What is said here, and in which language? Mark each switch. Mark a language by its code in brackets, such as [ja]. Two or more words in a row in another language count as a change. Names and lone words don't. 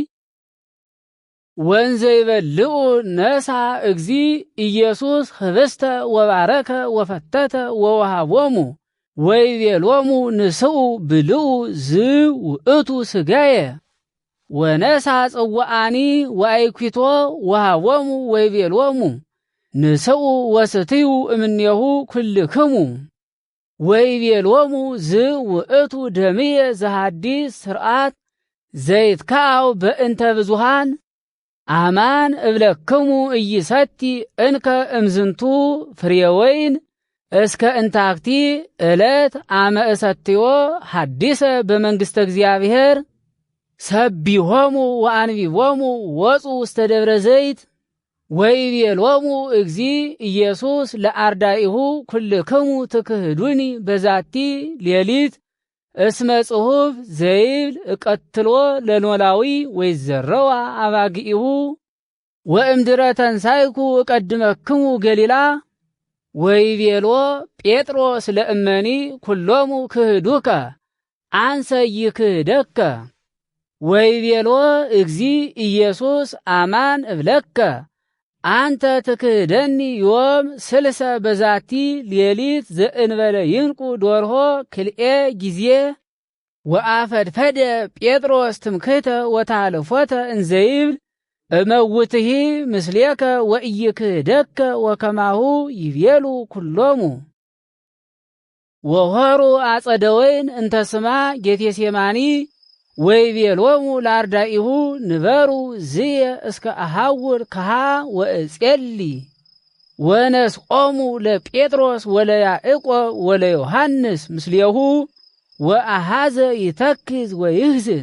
[gez] ወንዘ ይበልዑ ነሳ እግዚ ኢየሱስ ህብስተ ወባረከ ወፈተተ ወወሃቦሙ ወይቤሎሙ ንስኡ ብልዑ ዝውእቱ ሥጋየ። ወነሳ ጽዋዓኒ ወአይኲቶ ወሃቦሙ ወይቤሎሙ ንስኡ ወስትዩ እምኔሁ ኩልክሙ። ወይቤሎሙ ዝውእቱ ደምየ ዘሐዲስ ሥርዓት ዘይትከዐው በእንተ ብዙኃን። አማን እብለክሙ ኢይሰቲ እንከ እምዝንቱ ፍሬ ወይን እስከ እንታክቲ ዕለት አመ እሰትዮ ሐዲሰ በመንግሥተ እግዚአብሔር። ሰቢሆሙ ወአንቢቦሙ ወፁ ውስተ ደብረ ዘይት። ወይቤሎሙ እግዚ ኢየሱስ ለአርዳኢሁ ኩልክሙ ትክህዱኒ በዛቲ ሌሊት እስመ ጽሑፍ ዘይብል እቀትሎ ለኖላዊ ወይዘረዋ አባጊኢሁ ወእምድረ ተንሳይኩ እቀድመክሙ ገሊላ። ወይቤሎ ጴጥሮስ ለእመኒ ኩሎሙ ክህዱከ አንሰ ይክህደከ። ወይቤሎ እግዚ ኢየሱስ አማን እብለከ አንተ ትክህደኒ ዮም ስልሰ በዛቲ ሌሊት ዘእንበለ ይንቁ ዶርሆ ክልኤ ጊዜ። ወአፈድፈደ ጴጥሮስ ትምክህተ ወታልፎተ እንዘይብል እመውትሂ ምስሌከ ወኢይክህደከ ወከማሁ ይቤሉ ኩሎሙ። ወሆሩ አጸደ ወይን እንተ ስማ ጌቴሴማኒ ወይቤሎሙ ለአርዳኢሁ ንበሩ ዝየ እስከ አሐውር ከሃ ወእጼሊ። ወነስቆሙ ለጴጥሮስ ወለያዕቆብ ወለዮሐንስ ምስሌሁ ወአሃዘ ይተክዝ ወይህዝን።